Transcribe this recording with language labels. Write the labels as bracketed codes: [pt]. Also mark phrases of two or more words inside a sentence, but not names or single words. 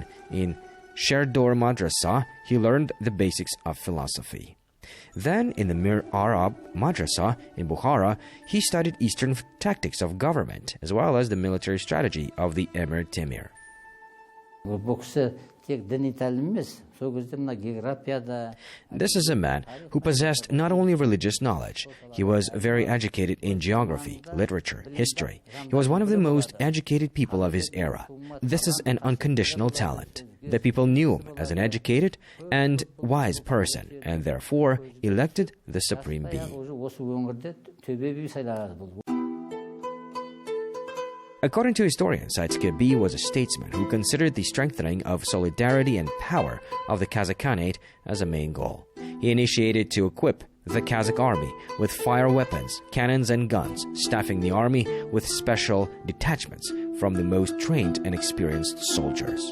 [en] In Sherdor Madrasa, he learned the basics of philosophy. Then, in the Mir Arab Madrasa in Bukhara, he studied Eastern tactics of government, as well as the military strategy of the Emir Temir. [kk] тек діни тәлім емес, сол кезде мына географияда. [en] This is a man who possessed not only religious knowledge, he was very educated in geography, literature, history. He was one of the most educated people of his era. This is an unconditional talent. The people knew him as an educated and wise person, and therefore elected the supreme being. [kk] Осы өңірде төбе би сайлады бұл. [en] According to historians, Aiteke Bi was a statesman who considered the strengthening of solidarity and power of the Kazakh Khanate as a main goal. He initiated to equip the Kazakh army with fire weapons, cannons and guns, staffing the army with special detachments from the most trained and experienced soldiers.